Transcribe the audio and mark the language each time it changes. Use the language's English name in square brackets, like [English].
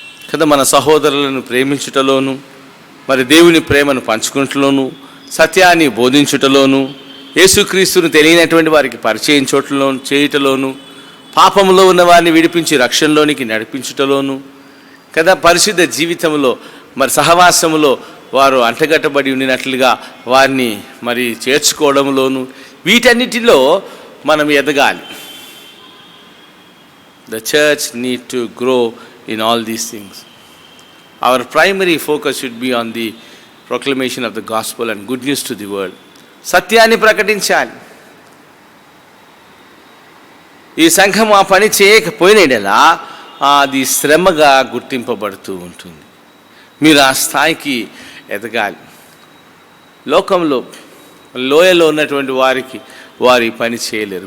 [Telugu] కదా. మన సహోదరులను ప్రేమించుటలోను, మరి దేవుని ప్రేమను పంచుకుంటలోను, సత్యాన్ని బోధించుటలోను, యేసుక్రీస్తును తెలియనటువంటి వారికి పరిచయం చేయుటలోను, పాపంలో ఉన్న వారిని విడిపించి రక్షణలోనికి నడిపించుటలోను కదా, పరిశుద్ధ జీవితంలో మరి సహవాసములో వారు అంటగట్టబడి ఉండినట్లుగా వారిని మరి చేర్చుకోవడంలోను, వీటన్నిటిలో మనం ఎదగాలి. [English] The church need to grow in all these things. Our primary focus should be on the proclamation of the gospel and good news to the world. [Telugu] సత్యాన్ని ప్రకటించాలి. ఈ సంఘం ఆ పని చేయకపోయినలా అది శ్రమగా గుర్తింపబడుతూ ఉంటుంది. మీరు ఆ స్థాయికి ఎదగాలి. లోకంలో లోయలో ఉన్నటువంటి వారికి వారి పని చేయలేరు.